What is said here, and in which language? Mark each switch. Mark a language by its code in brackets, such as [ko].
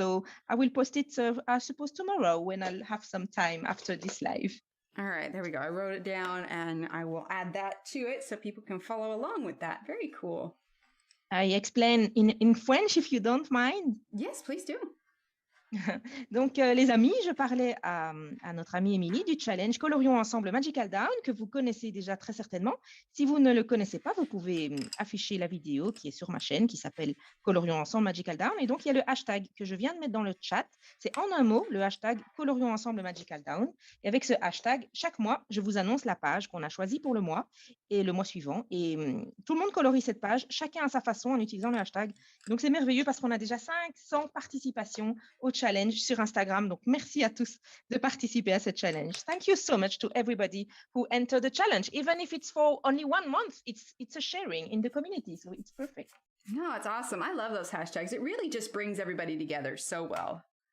[en] So I will post it, I suppose, tomorrow when I'll have some time after this live. All right, there we go. I wrote it down, and I will add that to it so people can follow along with that. Very cool. I explain in French if you don't mind. Yes, please do. [fr] Donc, les amis, je parlais à notre amie Émilie du challenge Colorions Ensemble Magical Down, que vous connaissez déjà très certainement. Si vous ne le connaissez pas, vous pouvez afficher la vidéo qui est sur ma chaîne, qui s'appelle Colorions Ensemble Magical Down. Et donc, il y a le hashtag que je viens de mettre dans le chat. C'est en un mot, le hashtag Colorions Ensemble Magical Down. Et avec ce hashtag, chaque mois, je vous annonce la page qu'on a choisie pour le mois et le mois suivant. Et tout le monde colorie cette page, chacun à sa façon, en utilisant le hashtag. Donc, c'est merveilleux parce qu'on a déjà 500 participations au challenge sur Instagram. Donc, merci à tous de participer à ce challenge. [en] Thank you so much to everybody who entered the challenge. Even if it's for only 1 month, it's a sharing in the community. So it's perfect. No, it's awesome. I love those hashtags. It really just brings everybody together so well.